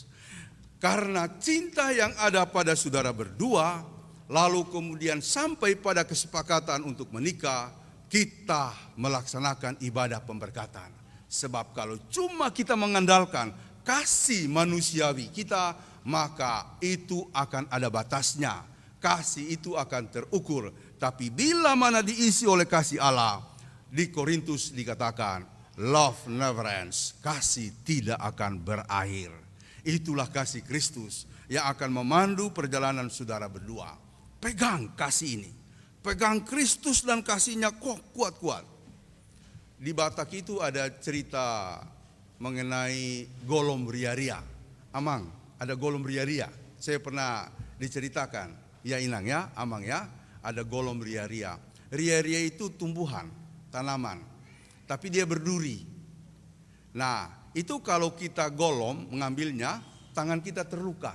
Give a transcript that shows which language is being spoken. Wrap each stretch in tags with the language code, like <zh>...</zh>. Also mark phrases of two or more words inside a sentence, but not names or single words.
<id>Karena cinta yang ada pada saudara berdua, lalu kemudian sampai pada kesepakatan untuk menikah, kita melaksanakan ibadah pemberkatan. Sebab kalau cuma kita mengandalkan kasih manusiawi kita, maka itu akan ada batasnya. Kasih itu akan terukur. Tapi bila mana diisi oleh kasih Allah, di Korintus dikatakan,</id> <en>love never ends,</en> <id>kasih tidak akan berakhir. Itulah kasih Kristus yang akan memandu perjalanan saudara berdua. Pegang kasih ini, pegang Kristus dan kasihnya kuat-kuat. Di Batak itu ada cerita mengenai golom ria-ria. Amang, ada golom ria-ria. Saya pernah diceritakan, ya Inang ya, Amang ya, ada golom ria-ria. Ria-ria itu tumbuhan, tanaman, tapi dia berduri. Nah, itu kalau kita golom mengambilnya, tangan kita terluka.</id>